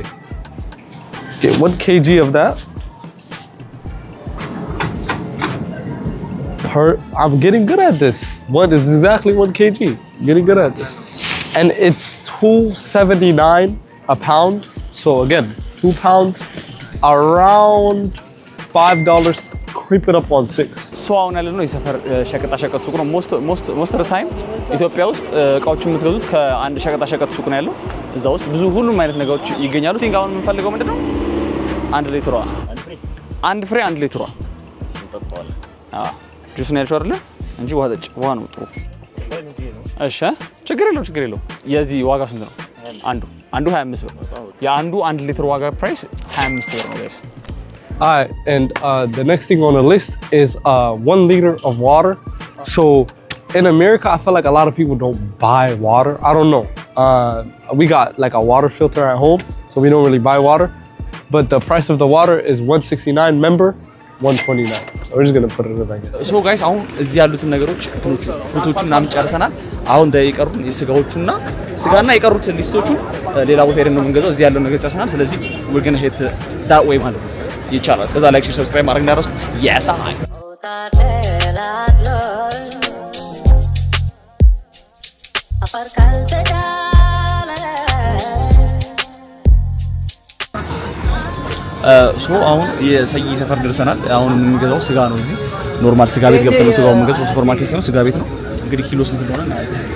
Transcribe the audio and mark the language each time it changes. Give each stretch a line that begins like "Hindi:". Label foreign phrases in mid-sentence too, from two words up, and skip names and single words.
English: Get 1 kg of that. I'm getting good at this. What is exactly 1 kg? Getting good at this. And it's $2.79 a pound. So again, 2 pounds, around $5, creeping up on 6.
Amharic: So አሁን ያለነው የሰፈር ሸቀጣ ሸቀጥ ሱቅ ነው
English: most of the time
Amharic: ኢትዮጵያ ውስጥ እቃዎችን የምትገዙት ከአንድ ሸቀጣ ሸቀጥ ሱቅ ነው ያለው እዛ ውስጥ ብዙ ሁሉም አይነት ነገሮች ይገኛሉ ቲንክ አሁን የምንፈልገው ምንድነው 1 ሊትሯ አንድ ፍሬ 1 ሊትሯ እንጠጣዋለን ጁስ ነው ያልሽው አይደለ እንጂ ውሃ ነው ጥሩ እሺ ችግር የለው የዚህ ዋጋ ስንት ነው አንዱ 25 ብር የአንዱ 1 ሊትር ዋጋ ፕራይስ 25 ብር ነው ጋይስ
English: And the next thing on the list is 1 liter of water. So in America, I feel like a lot of people don't buy water. I don't know. We got like a water filter at home, so we don't really buy water. But the price of the water is $169 member, $129. So we're just gonna put it in, I guess. So guys,
Amharic: አሁን እዚህ ያሉትን ነገሮች ፍሩቶቹን ምናምን ጨርሰናል። አሁን የቀሩን የስጋዎቹና ስጋና የቀሩት ሊስቶቹ ሌላ ቦታ ሄደን ነው የምንገዛው። እዚህ ያለው ነገር ጨርሰናል። ስለዚህ
English: we're gonna hit that way
Amharic: ማለት ነው። ይቻላል። እስከዛ ላይክ፣ ሼር፣ ሰብስክራይብ ማድረግ እንዳትረሱ።
English: yes I
Amharic: ሶ አሁን የሰይ ሰፈር ደርሰናል። አሁን የምንገዛው ስጋ ነው። እዚህ ኖርማል ስጋ ቤት ገብተን ነው ስጋው የምንገዛው። ሱፐር ማርኬት ነው፣ ስጋ ቤት ነው። እንግዲህ ኪሎ ስንት እንደሆነ እናያለን።